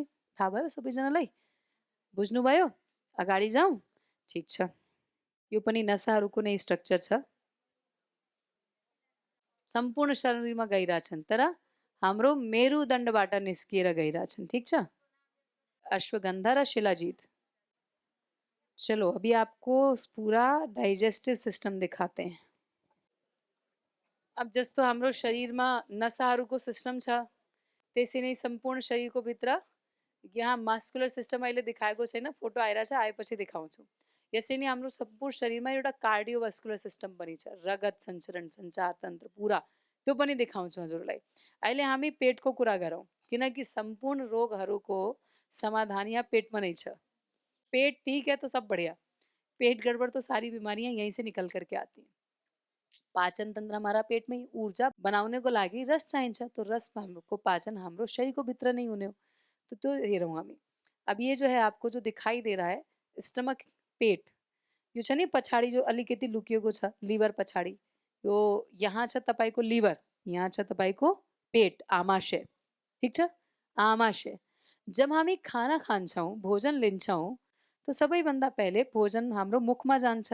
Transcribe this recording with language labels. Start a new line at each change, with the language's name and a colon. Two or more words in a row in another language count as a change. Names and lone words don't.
Nepali: थाहा भयो सबैजनालाई? बुझ्नुभयो? अगाडि जाउँ? ठिक छ। यो पनि नसाहरूको नै स्ट्रक्चर छ। सम्पूर्ण शरीरमा गइरहेछन्, तर हाम्रो मेरुदण्डबाट निस्किएर गइरहेछन्। ठिक छ? अश्वगंधा र शिलाजीत।
Hindi: चलो अभी आपको पूरा
English: digestive system
Hindi: दिखाते हैं।
Nepali: अब जस्तो हाम्रो शरीरमा नसाहरूको सिस्टम छ, त्यसै नै सम्पूर्ण शरीरको भित्र यहाँ
English: muscular system
Nepali: अहिले देखाएको छैन, फोटो आइरहेछ, आएपछि देखाउँछु। यसै नै हाम्रो सम्पूर्ण शरीरमा एउटा
English: cardiovascular system
Nepali: पनि छ, रगत सञ्चरण सञ्चार तन्त्र पुरा, त्यो पनि देखाउँछु हजुरलाई। अहिले हामी पेटको कुरा गरौँ, किनकि सम्पूर्ण रोगहरूको समाधान यहाँ पेटमा नै छ।
Hindi: पेट ठीक है तो सब बढ़िया, पेट गड़बड़ तो सारी बीमारियां यहीं से निकल करके आती हैं। पाचन तंत्र हमारा पेट में
Nepali: ऊर्जा बनाउनेको लागि रस चाहिन्छ, तो रस को पाचन हाम्रो शरीरको भित्र नै हुने हो।
Hindi: तो
Nepali: त्यो हेरौँ हामी।
Hindi: अब ये जो है आपको जो दिखाई दे रहा है स्टमक, पेट,
Nepali: यो छ नि पछाडि जो अलिकति लुकिएको छ लिभर पछाडि, यो यहाँ छ तपाईँको लिभर, यहाँ छ तपाईँको पेट, आमाशय। ठिक छ? आमाशय। जब हामी खाना खान्छौँ, भोजन लिन्छौँ, तो सबैभन्दा पहिले भोजन हाम्रो मुखमा जान्छ।